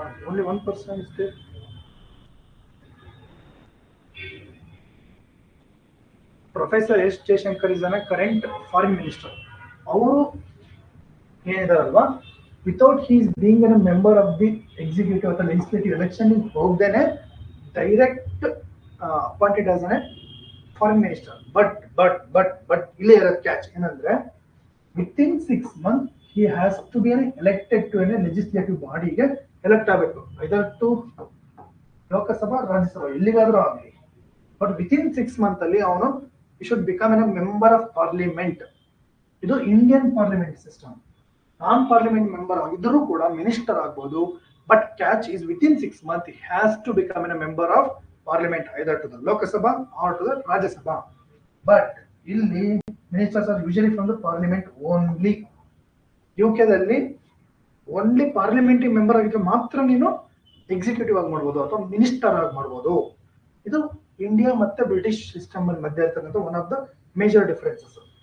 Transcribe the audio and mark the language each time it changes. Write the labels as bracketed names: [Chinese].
[English] Only one person is there. Professor S. Jaishankar is a current foreign minister. [Kannada] ಅವರು ಏನಿದಾರಲ್ವಾ, [English] without his being a member of the executive ಅಥವಾ legislative election [Kannada] ಹೋಗ್ದೇನೆ [English] Direct appointed as a foreign minister. But [Kannada] ಇಲ್ಲೇ ಇರೋದು [English] catch [Kannada] ಏನಂದ್ರೆ, [English] within 6 months he has to be elected to a legislative body ಗೆ elect [Kannada] ಆಗಬೇಕು, [English] either to Lok Sabha, Rajya Sabha, [Kannada] ಎಲ್ಲಿಗಾದ್ರೂ ಆಗಲಿ. [English] but within 6 months [Kannada] ಅಲ್ಲಿ ಅವನು [English] Should become an member of parliament. ಇದು Indian parliament system. Non parliament member [Kannada] ಆಗಿದ್ರೂ ಕೂಡ [English] minister [Kannada] ಆಗ್ಬೋದು. [English] But catch is within 6 months he has to become a member of parliament either to the Lok Sabha or to the Rajya Sabha. But [Kannada] ಇಲ್ಲಿ [English] Ministers are usually from the parliament only. [Kannada] ಯುಕೆದಲ್ಲಿ only parliamentary member ಆಗಿದ್ರೆ ಮಾತ್ರ ನೀನು executive ಆಗಿ ಮಾಡ್ಬೋದು ಅಥವಾ minister ಆಗಿ ಮಾಡ್ಬೋದು. [English] ಇದು ಇಂಡಿಯಾ ಮತ್ತೆ British system [Kannada] ಅಲ್ಲಿ ಮಧ್ಯೆ ಇರ್ತಕ್ಕಂಥ [English] One of the major differences.